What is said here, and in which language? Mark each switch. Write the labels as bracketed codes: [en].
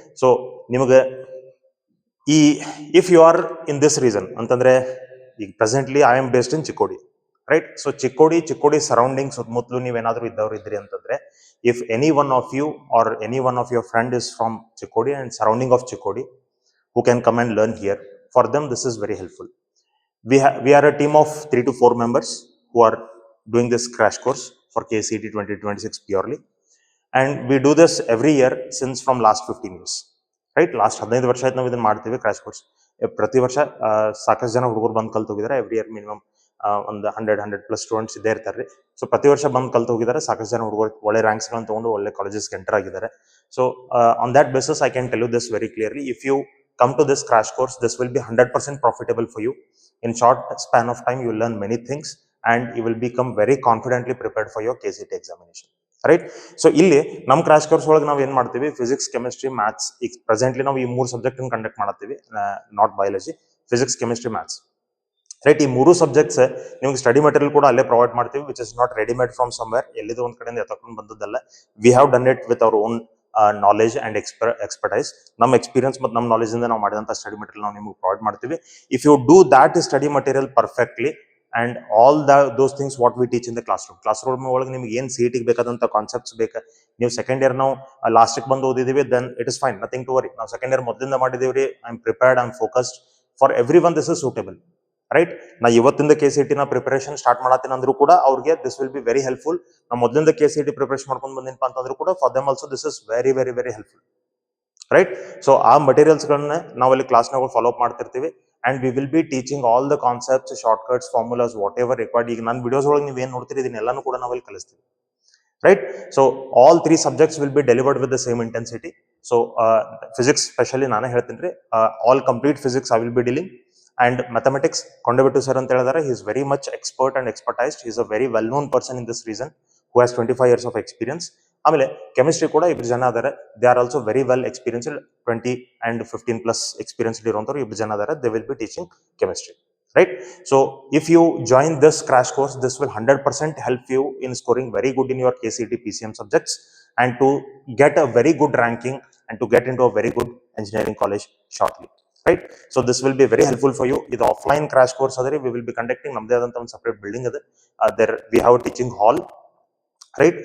[kn] So ನಿಮಗೆ ಈ [en] if you are in this reason [kn] ಅಂತಂದ್ರೆ, ಈಗ [en] Presently I am based in Chikkodi, right? [kn] So Chikkodi surrounding ಸುತ್ತಮುತ್ತಲು ನೀವೇನಾದ್ರೂ ಇದ್ದವ್ರು ಇದ್ರಿ ಅಂತಂದ್ರೆ, [en] If any one of you are any one of your friend is from Chikkodi and surrounding of Chikkodi who can come and learn here, for them this is very helpful. We are a team of 3 to 4 members who are doing this crash course for KCET 2026 purely, and we do this every year since from last 15 years, right? [kn] Last 15 ವರ್ಷ ಆಯ್ತು ನಾವು ಇದನ್ನ ಮಾಡ್ತೀವಿ crash course. ಪ್ರತಿ ವರ್ಷ ಸಾಕಷ್ಟು ಜನ ಹುಡುಗರು ಬಂದು ಕಲ್ತು ಹೋಗಿದ್ದಾರೆ. ಎವ್ರಿ ಇಯರ್ ಮಿನಿಮಮ್ ಒಂದು 100+ ಸ್ಟೂಡೆಂಟ್ಸ್ ಇದ್ದೇ ಇರ್ತಾರೆ. ಸೊ ಪ್ರತಿ ವರ್ಷ ಬಂದು ಕಲ್ತು ಹೋಗಿದ್ದಾರೆ. ಸಾಕಷ್ಟು ಜನ ಹುಡುಗರು ಒಳ್ಳೆ ರ್ಯಾಂಕ್ಸ್ ಗಳನ್ನ ತಗೊಂಡು ಒಳ್ಳೆ ಕಾಲೇಜಸ್ ಎಂಟರ್ ಆಗಿದ್ದಾರೆ. [en] So on that basis I can tell you this very clearly. If you come to this crash course, this will be 100% profitable for you. In short span of time you will learn many things and you will become very confidently prepared for your KCET examination, right? [kn] So ಇಲ್ಲಿ ನಮ್ಮ crash course ಒಳಗೆ ನಾವು ಏನ್ ಮಾಡ್ತೀವಿ, physics, chemistry, maths. ಈಗ presently ನಾವು ಈ 3 subject conduct ಮಾಡ್ತೀವಿ, not biology, physics, chemistry, maths, right? ಈ 3 ಸಬ್ಜೆಕ್ಟ್ಸ್ ನಿಮ್ಗೆ ಸ್ಟಡಿ ಮಟೀರಿಯಲ್ ಕೂಡ ಅಲ್ಲೇ ಪ್ರೊವೈಡ್ ಮಾಡ್ತೀವಿ, [en] Which is not readymade from somewhere. [kn] ಎಲ್ಲಿದೆ ಒಂದ್ ಕಡೆಯಿಂದ ಎತ್ತಕೊಂಡು ಬಂದದ್ದಲ್ಲ. [en] We have done it with our own knowledge and expertise. [kn] ನಮ್ಮ ಎಕ್ಸ್ಪೀರಿಯನ್ಸ್ ಮತ್ತು ನಮ್ಮ ನಾಲೆಜ್ ಇಂದ ನಾವು ಮಾಡಿದಂತ ಸ್ಟಡಿ ಮಟೀರಿಯಲ್ ನಾವು ನಿಮಗೆ ಪ್ರೊವೈಡ್ ಮಾಡ್ತೀವಿ. [en] if you do that study material perfectly and all those things what we teach in the classroom [kn] ಒಳಗೆ ನಿಮ್ಗೆ ಏನ್ CET ಬೇಕಾದಂತ ಕಾನ್ಸೆಪ್ಟ್ಸ್ ಬೇಕಾ, ನೀವು ಸೆಕೆಂಡ್ ಇಯರ್ ನಾವು ಲಾಸ್ಟಿಗೆ ಬಂದು ಓದಿದೀವಿ, [en] Then it is fine, nothing to worry. [kn] ನಾವು ಸೆಕೆಂಡ್ ಇಯರ್ ಮೊದಲಿಂದ ಮಾಡಿದೀವ್ರಿ. [en] I am prepared, I am focused. For every one this is suitable, right? [kn] ನಾ ಇವತ್ತಿಂದ KCET ನ ಪ್ರಿಪರೇಷನ್ ಸ್ಟಾರ್ಟ್ ಮಾಡತ್ತೀನಿ ಅಂದ್ರೂ ಕೂಡ ಅವ್ರಿಗೆ [en] This will be very helpful. [kn] ನಾ ಮೊದಲಿಂದ KCET ಪ್ರಿಪರೇಷನ್ ಮಾಡ್ಕೊಂಡು ಬಂದಿನಪ್ಪ ಅಂತಂದ್ರೂ ಕೂಡ [en] For them also this is very very very helpful, right? [kn] So ಆ ಮಟೀರಿಯಲ್ಸ್ ಗಳನ್ನ ನಾವಲ್ಲಿ ಕ್ಲಾಸ್ನಾಗ ಫಾಲೋ ಅಪ್ ಮಾಡ್ತಿರ್ತೀವಿ. [en] And we will be teaching all the concepts, short cuts, formulas, whatever required. [kn] ಈಗ ನನ್ನ ವಿಡಿಯೋಸ್ ಒಳಗೆ ನೀವು ಏನ್ ನೋಡ್ತೀರಿ ಇದನ್ನೆಲ್ಲಾನು ಕೂಡ ನಾವಲ್ಲಿ ಕಲಿಸ್ತೀವಿ, right? [en] So all 3 subjects will be delivered with the same intensity. So physics specially [kn] ನಾನು ಹೇಳ್ತೀನಿ ರೀ, [en] all complete physics I will be dealing. And mathematics [kn] ಕೊಂಡಬಿಟ್ಟು sir ಅಂತ ಹೇಳಿದಾರೆ, [en] he is very much expert and expertized. He is a very well known person in this region who has 25 years of experience. [kn] ಆಮೇಲೆ chemistry ಕೂಡ 2 ಜನ ಅದಾರೆ. [en] they are also very well experienced, 20 and 15+ experience [kn] ಇರುವಂತವ್ರು 2 ಜನ ಅದಾರೆ. [en] They will be teaching chemistry, right? So if you join this crash course, this will 100% help you in scoring very good in your KCET PCM subjects and to get a very good ranking and to get into a very good engineering college shortly, right? So this will be very helpful for you. This offline crash course [kn] adare [en] we will be conducting [kn] namde adanತ ಒಂದು [en] separate building ade. There we have a teaching hall right?